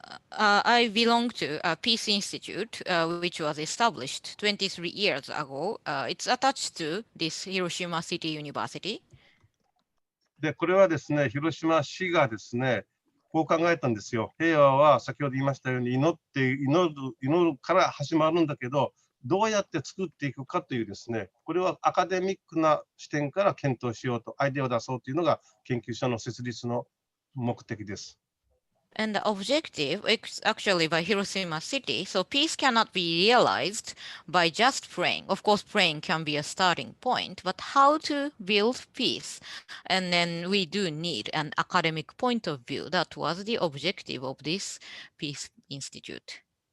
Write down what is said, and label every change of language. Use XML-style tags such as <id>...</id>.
<en>I belong to a peace institute, which was established 23 years ago. It's attached to this Hiroshima City University.</en> <ja>で、これはですね、広島市がですね、こう考えたんですよ。平和は先ほど言いましたように祈るから始まるんだけど、どうやって作っていくかというですね、これはアカデミックな視点から検討しようと、アイデアを出そうというのが研究所の設立の目的です。</ja> <en>And the objective is actually by Hiroshima City. So peace cannot be realized by just praying. Of course, praying can be a starting point, but how to build peace? And then we do need an academic point of view. That was the objective of this Peace Institute.</en>